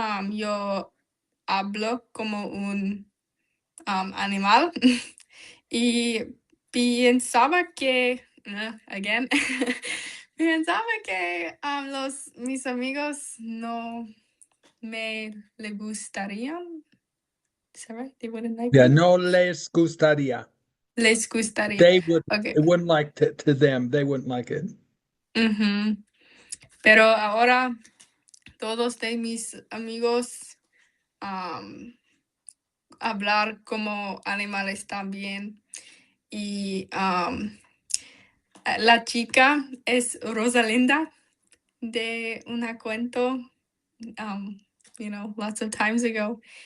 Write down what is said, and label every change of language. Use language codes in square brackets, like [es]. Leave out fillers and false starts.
[es] Yo hablo como un animal y pensaba que, [en] again, [es] pensaba que mis amigos no le gustarían. [en] Is that right? They wouldn't like Yeah, [es] no les gustaría. Les gustaría. [en] They would, Okay. it wouldn't like to them. They wouldn't like it. Ujú. [es] Pero ahora todos de mis amigos hablar como animales también. Y la chica es Rosalinda de una cuento, [en] lots of times ago.